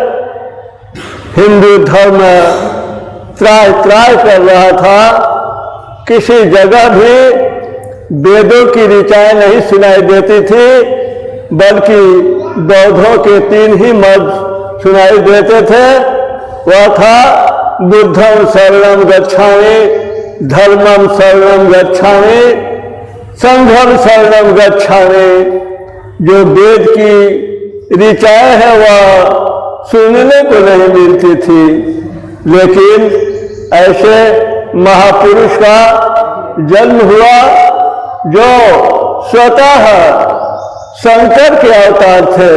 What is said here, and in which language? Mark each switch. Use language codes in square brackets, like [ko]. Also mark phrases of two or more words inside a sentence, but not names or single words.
[hi] हिंदू धर्म त्राय कर रहा था। किसी जगह भी वेदों की ऋचाएं नहीं सुनाई देती थी, बल्कि बौद्धों के 3 ही मत सुनाई देते थे। वह था [sa] बुद्धं शरणं गच्छामि, धर्मं शरणं गच्छामि, संघं शरणं गच्छामि। [hi] जो वेद की ऋचाएं हैं वह सुनने को नहीं मिलती थी, लेकिन ऐसे महापुरुष का जन्म हुआ जो स्वतः शंकर के अवतार थे।